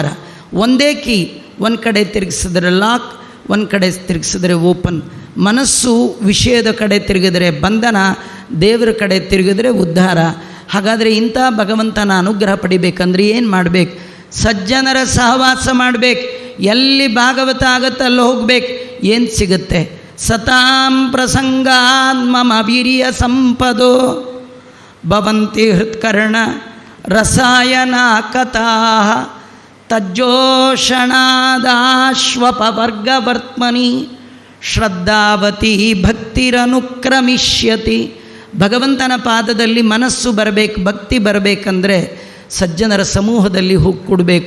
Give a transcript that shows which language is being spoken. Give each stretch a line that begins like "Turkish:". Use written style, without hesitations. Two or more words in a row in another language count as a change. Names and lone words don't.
Kannada: ಒಂದೇ ಕೀ, ಒಂದು ಕಡೆ ತಿರುಗಿಸಿದ್ರೆ ಲಾಕ್, ಒಂದು ಕಡೆ ತಿರುಗಿಸಿದ್ರೆ ಓಪನ್. ಮನಸ್ಸು ವಿಷಯದ ಕಡೆ ತಿರುಗಿದರೆ ಬಂಧನ, ದೇವರ ಕಡೆ ತಿರುಗಿದರೆ ಉದ್ಧಾರ. ಹಾಗಾದರೆ ಇಂಥ ಭಗವಂತನ ಅನುಗ್ರಹ ಪಡಿಬೇಕಂದ್ರೆ ಏನು ಮಾಡಬೇಕು? ಸಜ್ಜನರ ಸಹವಾಸ ಮಾಡಬೇಕು. ಎಲ್ಲಿ ಭಾಗವತ ಆಗತ್ತೆ ಅಲ್ಲಿ ಹೋಗ್ಬೇಕು. ಏನು ಸಿಗುತ್ತೆ?
Sanskrit: ಸತಾಂ ಪ್ರಸಂಗಾನ್ ಮಮ ವೀರ್ಯ ಸಂಪದೋ ಭವಂತಿ ಹೃತ್ಕರ್ಣ ರಸಾಯನ ಕಥಾ ತಜ್ಜೋಷಣಾದಾಶ್ವಪವರ್ಗವರ್ತ್ಮನಿ ಶ್ರದ್ಧಾವತಿ ಭಕ್ತಿರನುಕ್ರಮಿಷ್ಯತಿ.
Kannada: ಭಗವಂತನ ಪಾದದಲ್ಲಿ ಮನಸ್ಸು ಬರಬೇಕು, ಭಕ್ತಿ ಬರಬೇಕಂದ್ರೆ ಸಜ್ಜನರ ಸಮೂಹದಲ್ಲಿ ಹೋಗಿ ಕೊಡಬೇಕು.